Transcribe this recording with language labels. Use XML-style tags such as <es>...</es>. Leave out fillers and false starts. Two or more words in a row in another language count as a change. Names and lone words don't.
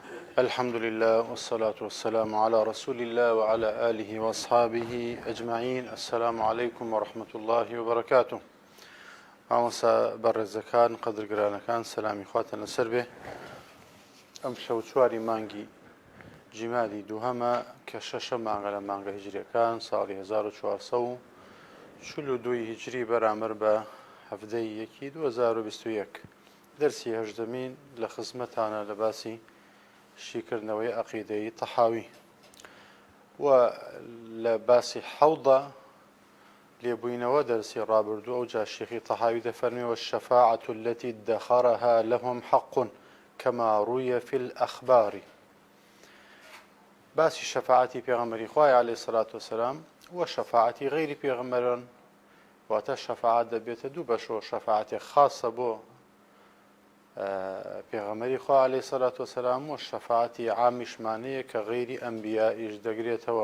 <ar>الحمد لله والصلاة والسلام على رسول الله وعلى آله وأصحابه أجمعين. السلام عليكم ورحمة الله وبركاته.</ar> <ckb>ئامۆسا بەڕێزەکان قەدرگرانەکان سەلامی خواتان لەسەر بێ. ئەم شەو چواری مانگی جیمادی دووهەمە کە شەشە مانگە لە مانگە هیجریەکان ساڵی 1442 هیجری بەرامبەر بە هەفتەی یەکی 2021 دەرسی هەژدەمین لە خزمەتانە لە باسی شیکردنەوەی عەقیدەی تەحاوی و لە باسی حەوضە لێبووینەوە دەرسی ڕابردوو ئەو جا شێخی تەحاوی دەفەرمێ</ckb> <ar>والشفاعة التي ادخرها لهم حق كما روي في الأخبار.</ar> <ckb>باسی شەفاعەتی پێغەمبەری خوای</ckb> <ar>عەلەیهی سەڵات وسەلام</ar> <ckb>و شەفاعەتی غەیری پێغەمبەران واتە شەفاعەت دەبێتە دوو بەشەوە، شەفاعەتێک خاصە بۆ پێغەمبەری خوا</ckb> <ar>عەلەیهی سەڵات وسەلام</ar> <ckb>و شەفاعەتی عامیشمانەیە کە غەیری ئەنبیائیش دەگرێتەوە.</ckb>